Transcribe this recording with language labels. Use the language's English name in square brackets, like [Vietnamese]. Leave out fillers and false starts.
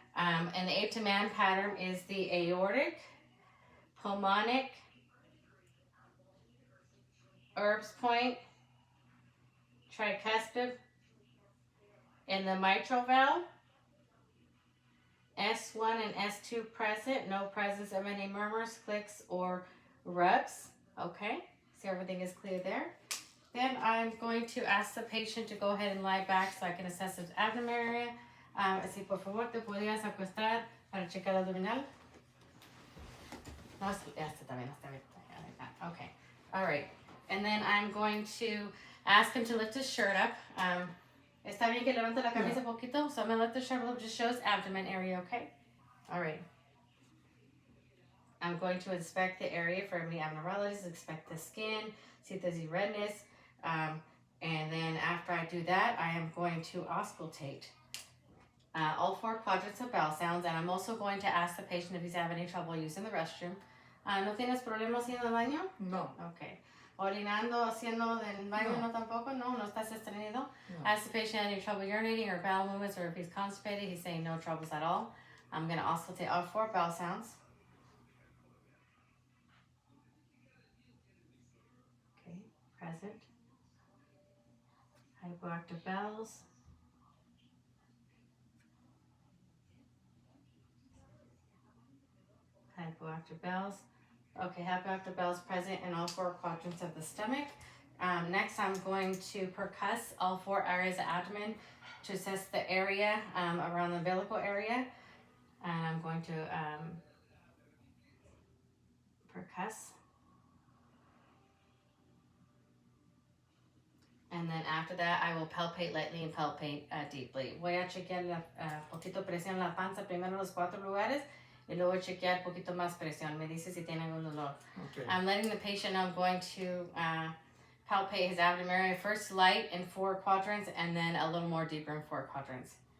[English] And the 8 to man pattern is the aortic, pulmonic, Erb's point, tricuspid, and the mitral valve. S1 and S2 present, no presence of any murmurs, clicks, or rubs. Okay, so everything is clear there. Then I'm going to ask the patient to go ahead and lie back so I can assess his abdomen area. [Spanish] Así, por favor, te podrías acostar para checar abdominal. No, ya está bien, está bien. [English] Okay, all right. And then I'm going to ask him to lift his shirt up. [Spanish] Está bien que levante la camisa un poquito. [English] So I'm going to lift the shirt up, just shows abdomen area, okay? All right. I'm going to inspect the area for any abnormalities, inspect the skin, see if there's any redness. And then after I do that, I am going to auscultate all 4 quadrants of bowel sounds. And I'm also going to ask the patient if he's having any trouble using the restroom. [Spanish] ¿No tienes problemas haciendo el baño? No. [English] Okay. [Spanish] Orinando, haciendo del baño, no tampoco? No estás estreñido? No. [English] Ask the patient any trouble urinating or bowel movements, or if he's constipated. He's saying no troubles at all. I'm going to auscultate all 4 bowel sounds. Okay, present. Hypoactive bowels. Hypoactive bowels. Okay, hypoactive bowels present in all 4 quadrants of the stomach. Next, I'm going to percuss all 4 areas of abdomen to assess the area around the umbilical area. And I'm going to percuss. And then after that, I will palpate lightly and palpate deeply. [Spanish] Voy a chequear poquito presión en la panza, primero los 4 lugares. Y luego chequear poquito más presión. Me dice si tiene algún dolor. [English] Okay. I'm letting the patient know I'm going to palpate his abdomen area. First light in 4 quadrants, and then a little more deeper in 4 quadrants.